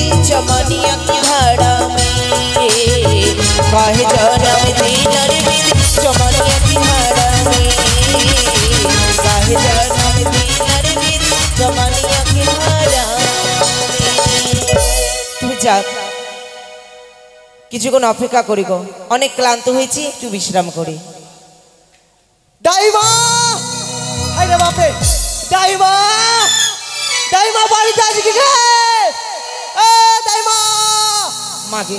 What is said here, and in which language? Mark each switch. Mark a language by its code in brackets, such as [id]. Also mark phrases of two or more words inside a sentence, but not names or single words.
[bho] चमनिया की घड़ा में काहे जन्म दिल विधि चमनिया की घड़ा में काहे जन्म दिल विधि चमनिया की घड़ा में तू जा [bn] কিছুক্ষণ অপেক্ষা করি গো অনেক ক্লান্ত হয়েছি একটু বিশ্রাম করি দাইমা হাইরে বাপে দাইমা দাইমা বাড়িতে আছি কি রে এ দাইমা মাগে